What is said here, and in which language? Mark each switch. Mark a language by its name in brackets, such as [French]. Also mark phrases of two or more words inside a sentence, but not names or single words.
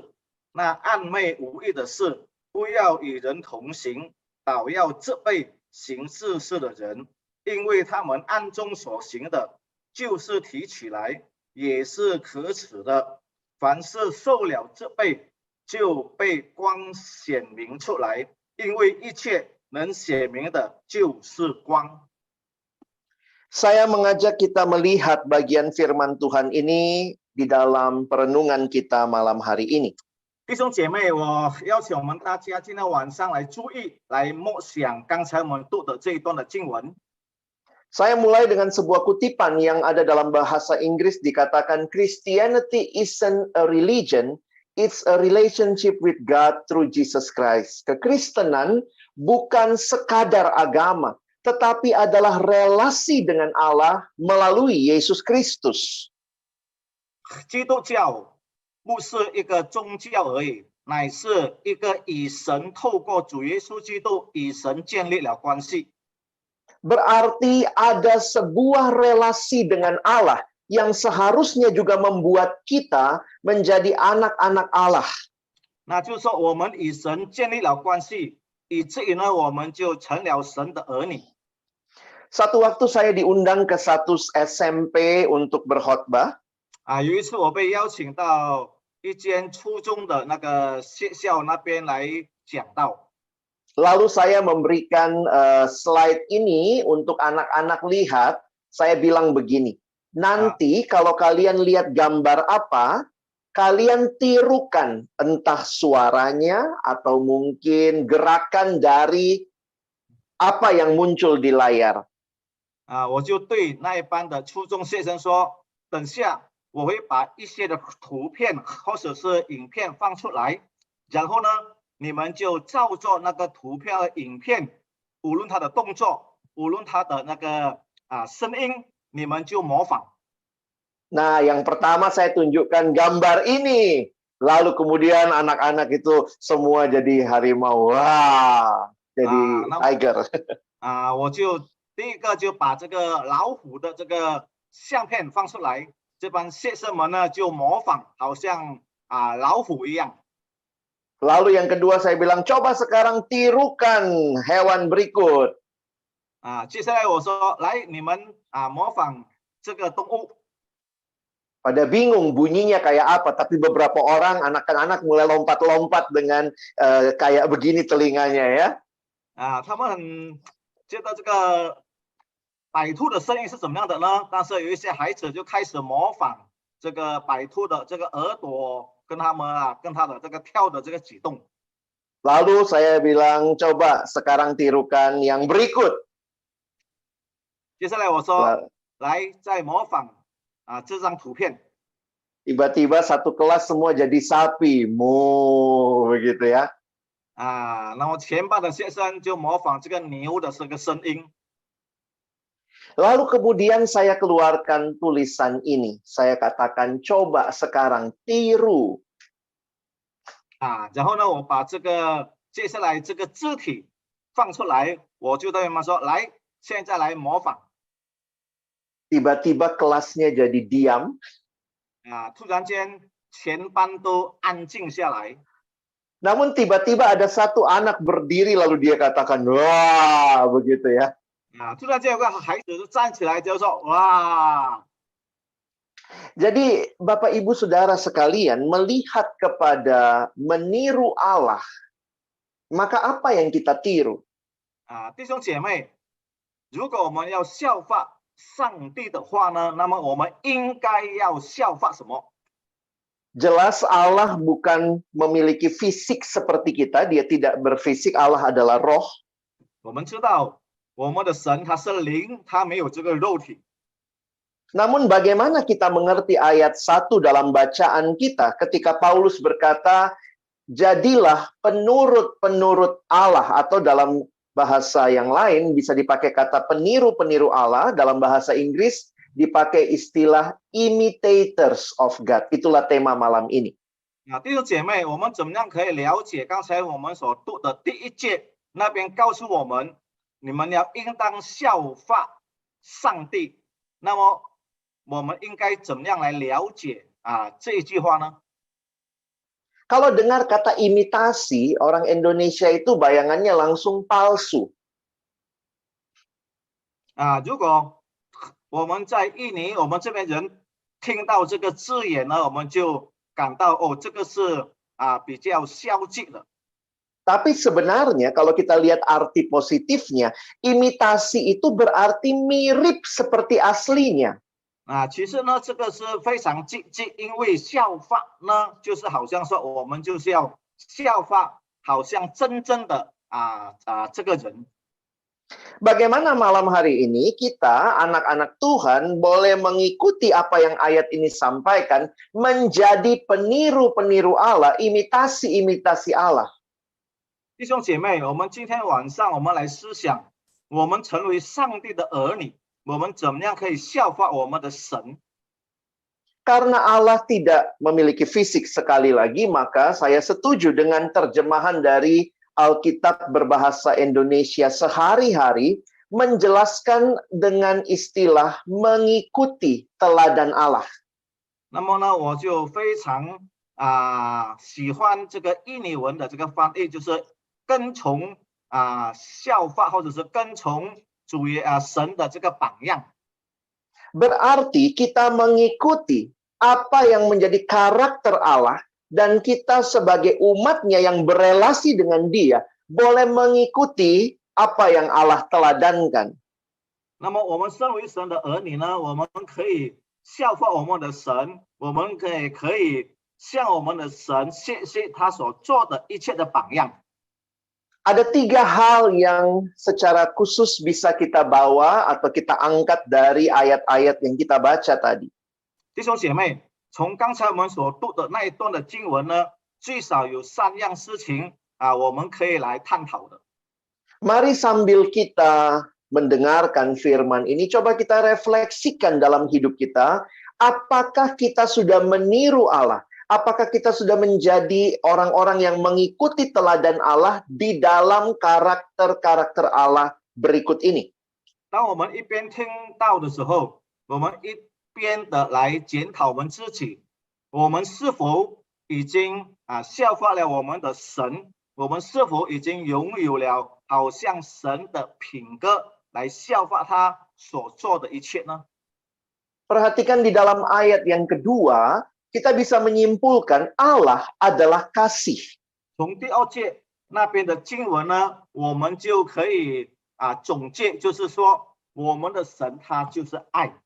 [Chinese] 那暗昧无益的事，不要与人同行，倒要责备行这事的人，因为他们暗中所行的，就是提起来也是可耻的。凡是受了责备，就被光显明出来，因为一切能显明的就是光。 [Indonesian] Saya mengajak kita melihat bagian firman Tuhan ini di dalam perenungan kita malam hari ini. [Chinese] 弟兄姐妹，我邀请我们大家今天晚上来注意，来默想刚才我们读的这一段的经文。 [Indonesian] Saya mulai dengan sebuah kutipan yang ada dalam bahasa Inggris, dikatakan [English] Christianity isn't a religion, it's a relationship with God through Jesus Christ. [Indonesian] Kekristenan bukan sekadar agama, tetapi adalah relasi dengan Allah melalui Yesus Kristus. [Chinese] 基督教不是一个宗教而已，乃是一个与神透过主耶稣基督与神建立了关系。 [Indonesian] Berarti ada sebuah relasi dengan Allah yang seharusnya juga membuat kita menjadi anak-anak Allah. [Chinese] 那就是说，我们与神建立了关系，以至于呢，我们就成了神的儿女。 [Indonesian] Satu waktu saya diundang ke satu SMP untuk berkhotbah. [Chinese] 有一次我被邀请到一间初中的那个学校那边来讲道。 [Indonesian] Lalu saya memberikan slide ini untuk anak-anak lihat. Saya bilang begini, nanti kalau kalian lihat gambar apa, kalian tirukan entah suaranya atau mungkin gerakan dari apa yang muncul di layar. [Chinese] 我就对那一班的初中学生说，等下我会把一些的图片或者是影片放出来，然后呢，你们就照着那个图片和影片，无论他的动作，无论他的那个声音，你们就模仿。 [Indonesian] Nah, yang pertama saya tunjukkan gambar ini. Lalu kemudian anak-anak itu semua jadi harimau. Wah, jadi tiger. [Chinese] 我就第一个就把这个老虎的这个相片放出来，这帮学生们呢就模仿，好像老虎一样。 [Indonesian] Lalu yang kedua saya bilang, coba sekarang tirukan hewan berikut. [Chinese] 接下来我说，来你们模仿这个动物。 [Indonesian] Pada bingung bunyinya kayak apa, tapi beberapa orang anak-anak mulai lompat-lompat dengan kayak begini telinganya ya. [Chinese] 他们很觉得这个摆兔的声音是怎么样的呢？但是有一些孩子就开始模仿这个摆兔的这个耳朵，跟他的这个跳的这个举动。 [Indonesian] Lalu saya bilang, coba sekarang tirukan yang berikut. [Chinese] 接下来我说，来再模仿这张图片。 [Indonesian] Tiba-tiba satu kelas semua jadi sapi, mu begitu ya. [Chinese] 然后前班的学生就模仿这个牛的这个声音。 [Indonesian] Lalu kemudian saya keluarkan tulisan ini. Saya katakan, coba sekarang tiru. [Chinese] 然后呢，我把这个接下来这个字体放出来，我就对他们说，来，现在来模仿。 [Indonesian] Tiba-tiba kelasnya jadi diam. [Chinese] 突然间全班都安静下来。 [Indonesian] Namun tiba-tiba ada satu anak berdiri lalu dia katakan, wah, begitu ya. [Chinese] 突然间有个孩子就站起来就说，哇！ [Indonesian] Jadi Bapak Ibu Saudara sekalian melihat kepada meniru Allah, maka apa yang kita tiru? [Chinese] 弟兄姐妹，如果我们要效法上帝的话呢，那么我们应该要效法什么？ [Indonesian] Jelas Allah bukan memiliki fisik seperti kita, dia tidak berfisik, Allah adalah roh. [Chinese] 我们知道我们的神他是灵，他没有这个肉体。 [Indonesian] Namun bagaimana kita mengerti ayat 1 dalam bacaan kita ketika Paulus berkata, jadilah penurut-penurut Allah, atau dalam bahasa yang lain bisa dipakai kata peniru-peniru Allah, dalam bahasa Inggris dipakai istilah [English] imitators of God. [Indonesian] Itulah tema malam ini. [Chinese] 弟兄姐妹，我们怎么样可以了解刚才我们所读的第一节那边告诉我们，你们要应当效法上帝。那么我们应该怎么样来了解这一句话呢？ [Indonesian] Kalau dengar kata imitasi, orang Indonesia itu bayangannya langsung palsu. [Chinese] 如果我们在印尼，我们这边人听到这个字眼呢，我们就感到这个是比较消极的。 [Indonesian] Tapi sebenarnya kalau kita lihat arti positifnya, imitasi itu berarti mirip seperti aslinya. [Chinese] 其实呢，这个是非常积极，因为效法呢，就是好像说我们就是要效法，好像真正的这个人。 [Indonesian] Bagaimana malam hari ini kita, anak-anak Tuhan, boleh mengikuti apa yang ayat ini sampaikan, menjadi peniru-peniru Allah, imitasi-imitasi Allah. [Chinese] 弟兄姐妹，我们今天晚上我们来思想，我们成为上帝的儿女，我们怎么样可以效法我们的神？ [Indonesian] Karena Allah tidak memiliki fisik sekali lagi, maka saya setuju dengan terjemahan dari Alkitab berbahasa Indonesia sehari-hari menjelaskan dengan istilah mengikuti teladan Allah. [Chinese] 那么呢，我就非常喜欢这个印尼文的这个翻译，就是跟从效法或者是跟从主神的这个榜样。 [Indonesian] Berarti kita mengikuti apa yang menjadi karakter Allah dan kita sebagai umatnya yang berelasi dengan Dia boleh mengikuti apa yang Allah teladankan. [Chinese] 那么我们身为神的儿女呢，我们可以效法我们的神，我们可以向我们的神学习他所做的一切的榜样。 [Indonesian] Ada 3 hal yang secara khusus bisa kita bawa atau kita angkat dari ayat-ayat yang kita baca tadi. [Chinese] 弟兄姐妹，从刚才我们所读的那一段的经文呢，最少有3样事情我们可以来探讨的。 [Indonesian] Mari sambil kita mendengarkan firman ini, coba kita refleksikan dalam hidup kita, apakah kita sudah meniru Allah? Apakah kita sudah menjadi orang-orang yang mengikuti teladan Allah di dalam karakter-karakter Allah berikut ini? [Chinese] 当我们一边听到的时候，我们一边的来检讨我们自己，我们是否已经效法了我们的神？我们是否已经拥有了好像神的品格来效法他所做的一切呢？ [Indonesian] Perhatikan di dalam ayat yang kedua, kita bisa menyimpulkan Allah adalah kasih. [Chinese] 从第2节那边的经文呢，我们就可以总结，就是说我们的神他就是爱。